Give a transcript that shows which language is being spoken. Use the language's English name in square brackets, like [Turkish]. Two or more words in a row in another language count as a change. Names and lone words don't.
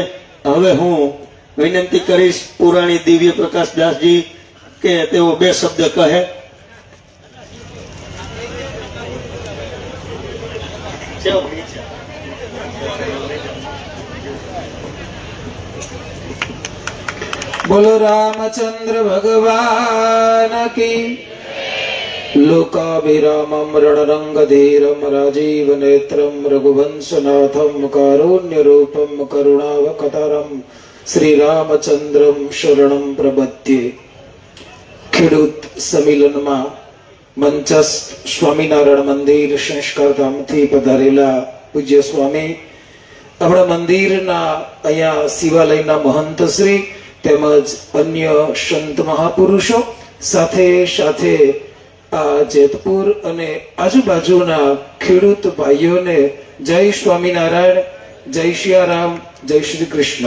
[Gujarati] હવે હું વિનંતી કરીશ પુરાણી દિવ્ય પ્રકાશ દાસજી કે તેઓ 2 શબ્દ કહે. [Hindi] बोलो रामचंद्र भगवान की. [Sanskrit] लोकाभिरामं रणरंगधीरं राजीव नेत्रं रघुवंशनाथं कारुण्य रूपं करुणावकतरं श्री रामचंद्रम शरणं प्रपद्ये. [Gujarati] ખેડૂત સંમેલનમાં મંચસ્થ સ્વામિનારાયણ મંદિર સંસ્કારધામથી પધારેલા પૂજ્ય સ્વામી, આપણા મંદિરના અહીંયા શિવાલયના મહંત શ્રી તેમજ અન્ય સંત મહાપુરુષો, સાથે સાથે આ જેતપુર અને આજુબાજુના ખેડૂત ભાઈઓને જય સ્વામિનારાયણ, જય સિયારામ, જય શ્રી કૃષ્ણ.